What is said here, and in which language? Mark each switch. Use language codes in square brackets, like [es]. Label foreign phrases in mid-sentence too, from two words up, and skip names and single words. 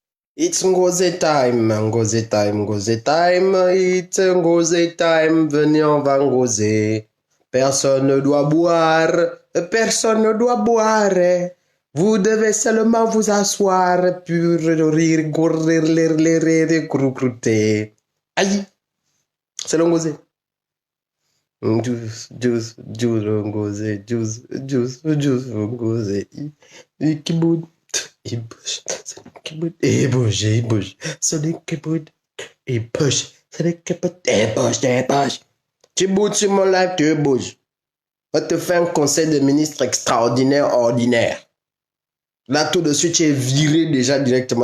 [en] It's Ngoze time, Ngoze time, Ngoze time, it's Ngoze time, [fr] venez on va ngozer. Personne ne doit boire, personne ne doit boire. Vous devez seulement vous asseoir, puis rire, courir, rire, croûter. Aïe, c'est le Ngoze. [en] Juice, juice, juice, Ngoze, juice, juice, juice, Ngoze. Ikibud. [fr] Il bouge, Sonic qui bouge, il bouge, il bouge, Sonic qui bouge, il bouge, Sonic qui bouge, il bouge, il bouge. Tu bouges sur mon live, tu bouges. On te fait un conseil de ministre extraordinaire, ordinaire. Là, tout de suite, tu es viré déjà directement.